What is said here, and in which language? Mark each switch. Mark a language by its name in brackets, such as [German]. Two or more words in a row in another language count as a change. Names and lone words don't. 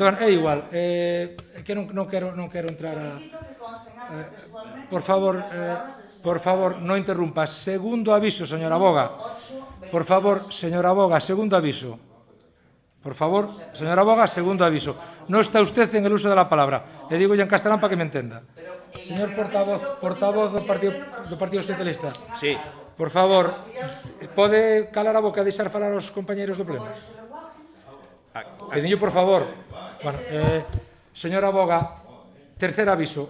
[Galician] É igual, que non quero entrar a... [Spanish] Por favor, no interrumpa. Segundo aviso, señora Boga. Por favor, señora Boga, segundo aviso. Por favor, señora Boga, segundo aviso. No está usted en el uso de la palabra. Le digo ya en castelán para que me entenda. [Galician] Señor portavoz do Partido Socialista. [Spanish] Sí. [Galician] Por favor, pode calar a boca e deixar falar aos compañeiros do Pleno? Pediño, por favor. [Spanish] Bueno, señora Boga, tercer aviso.